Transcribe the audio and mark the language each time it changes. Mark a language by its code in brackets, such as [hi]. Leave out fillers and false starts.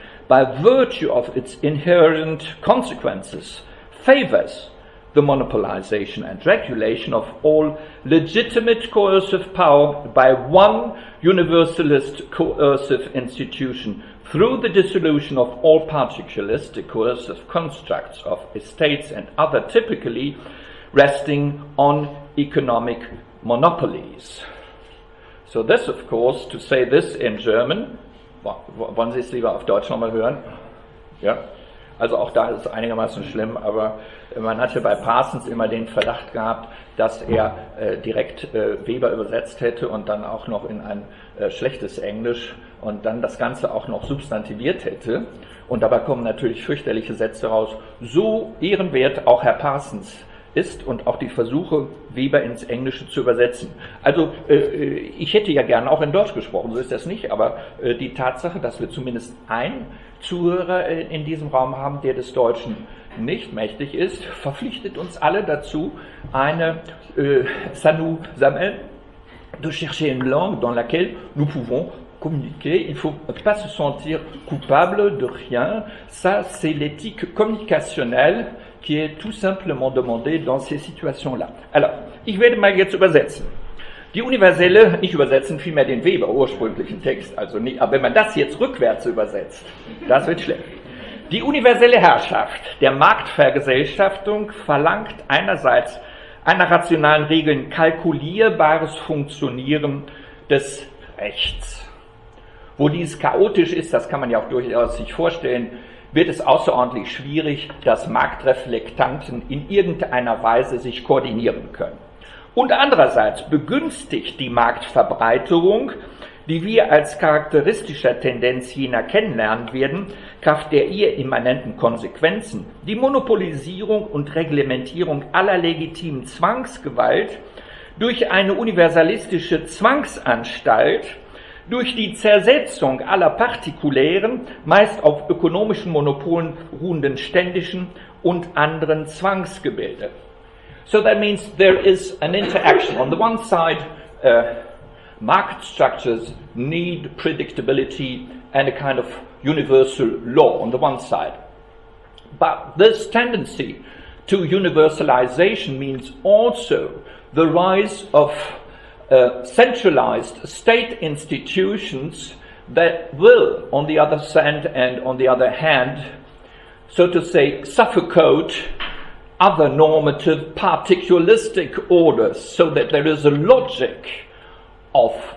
[en] by virtue of its inherent consequences, favors the monopolization and regulation of all legitimate coercive power by one universalist coercive institution through the dissolution of all particularistic coercive constructs of estates and other typically resting on economic monopolies." So this, of course, to say this in German, [de] wollen Sie es lieber auf Deutsch nochmal hören? Ja? Also auch da ist es einigermaßen schlimm, aber man hatte bei Parsons immer den Verdacht gehabt, dass er direkt Weber übersetzt hätte und dann auch noch in ein schlechtes Englisch und dann das Ganze auch noch substantiviert hätte. Und dabei kommen natürlich fürchterliche Sätze raus. So ehrenwert auch Herr Parsons ist und auch die Versuche, Weber ins Englische zu übersetzen. Also ich hätte ja gerne auch in Deutsch gesprochen, so ist das nicht, aber die Tatsache, dass wir zumindest einen Zuhörer in diesem Raum haben, der des Deutschen nicht mächtig ist, verpflichtet uns alle dazu, [fr] ça nous amène de chercher une langue dans laquelle nous pouvons communiquer. Il ne faut pas se sentir coupable de rien. Ça, c'est l'éthique communicationnelle qui est tout simplement demandée dans ces situations-là. [de] Alors, ich werde mal jetzt übersetzen. Die universelle, nicht übersetzen, vielmehr den Weber ursprünglichen Text, also nicht, aber wenn man das jetzt rückwärts übersetzt, das wird schlecht. Die universelle Herrschaft der Marktvergesellschaftung verlangt einerseits einer rationalen Regeln kalkulierbares Funktionieren des Rechts. Wo dies chaotisch ist, das kann man ja auch durchaus sich vorstellen, wird es außerordentlich schwierig, dass Marktreflektanten in irgendeiner Weise sich koordinieren können. Und andererseits begünstigt die Marktverbreiterung, die wir als charakteristischer Tendenz jener kennenlernen werden, Kraft der ihr immanenten Konsequenzen, die Monopolisierung und Reglementierung aller legitimen Zwangsgewalt durch eine universalistische Zwangsanstalt, durch die Zersetzung aller partikulären, meist auf ökonomischen Monopolen ruhenden ständischen und anderen Zwangsgebilde. [en] So that means there is an interaction. On the one side, market structures need predictability and a kind of universal law on the one side. But this tendency to universalization means also the rise of centralized state institutions that will, on the other hand, so to say, suffocate other normative particularistic orders, so that there is a logic of